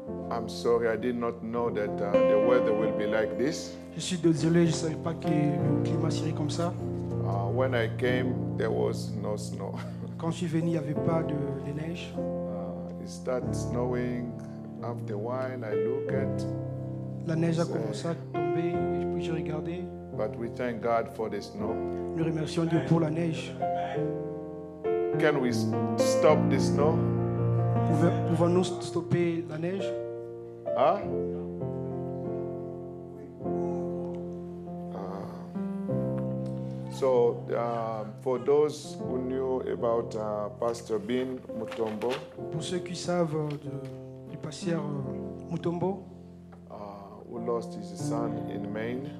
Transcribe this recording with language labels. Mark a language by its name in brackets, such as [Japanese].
[English] I'm sorry, I did not know that the weather will be like this. [French] Je suis désolé, je ne savais pas que le climat serait comme ça. [English] When I came, there was no snow. [French] Quand je suis venu, il n'y avait pas de neige. [English] It started snowing. After a while, I look at, [French] La neige a commencé à tomber et puis j'ai regardé. [English] but we thank God for the snow. [French] Nous remercions Dieu pour la neige. [English] Can we stop the snow? [French] Pouvons-nous stopper la neige? Huh? [English] So, for those who knew about Pastor Bin Mutombo, [French] Pour ceux qui savent du pasteur Mutombo, [English] who lost his son in Maine.